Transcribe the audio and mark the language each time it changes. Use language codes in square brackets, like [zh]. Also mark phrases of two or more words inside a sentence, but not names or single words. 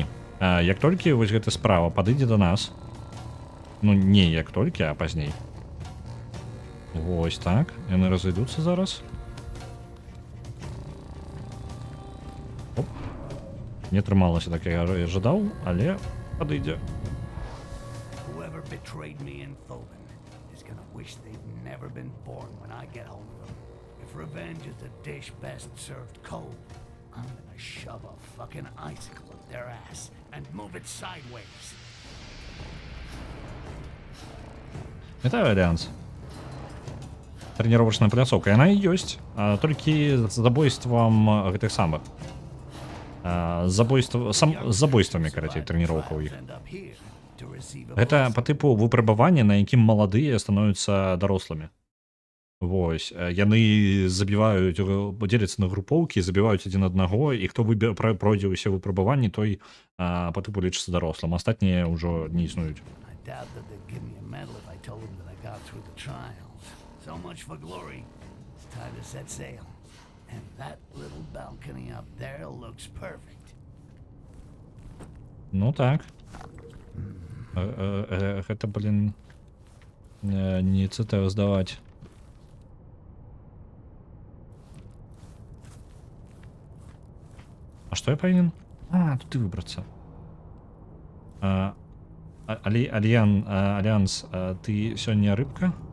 [be] Як толькі вось гэта справа падыдзе да нас, ну не як толькі, а пазней. Вось так. Яны разыдуцца зараз. Оп. Не атрымалася так, я жадаў, але падыдзе. [en] Whoever betrayed me in Thoban is gonna wish they'd never been born when I get hold of them. If revenge is a dish best served cold, I'm gonna shove a fucking icicle up their ass and move it sideways. [be] Вітаю, Альянс. Тренировочная пляцоўка. Яна і ёсць, толькі з забойствам гэтых самых. З забойствамі, карацей, трэніроўка ў іх. Гэта па тыпу выпрабавання, на якім маладыя становяцца дарослымі. Вось. Яны забіваюць, дзеляцца на групоўкі, забіваюць адзін аднаго, і хто пройдзе ўсе выпрабаванні, той па тыпу лічыцца дарослым. Астатнія ўжо не існуюць. [en] So much for glory. It's time to set sail. And that little balcony up there looks perfect. [be] Ну так. Гэта, блин, не цэтэў здаваць. А што я павінен? Тут і выбрацца. Альянс, ты сёння рыбка?